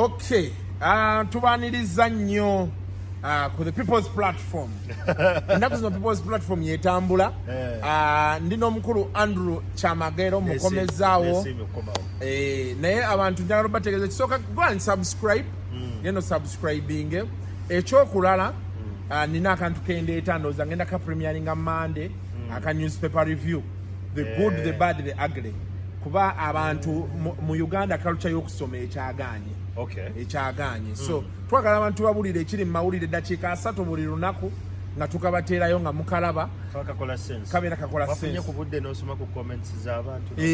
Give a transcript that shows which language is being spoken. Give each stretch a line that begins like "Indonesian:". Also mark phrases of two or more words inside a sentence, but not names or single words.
Ganda: Okay. Tubaniriza nnyo ku
English: the people's platform.
Ganda: Ennaku zino
English: people's platform
Ganda: yetambula. Ndino omukulu Andrew Chamagero mukomezaawo. Naye abantu njagala bategeeza kisooka
English: go and subscribe.
Ganda: Gendo subscribing. Ekyokulala nina akantu kendeeta ndowooza ngenda ka premieringa Monday aka
English: newspaper review. The good, the bad, the ugly.
Ganda: Kuba abantu mu Uganda culture y'okusoma ekyaganye. Okay. Ekyaganye. So twagala abantu babulire ekiri mu mawulire eddakiika 3 buli lunaku nga tukabateerayo nga mukalaba. Kakola sense. Kabeera kakola sense. Bafunye ku budde n'osoma ku comments z'abantu.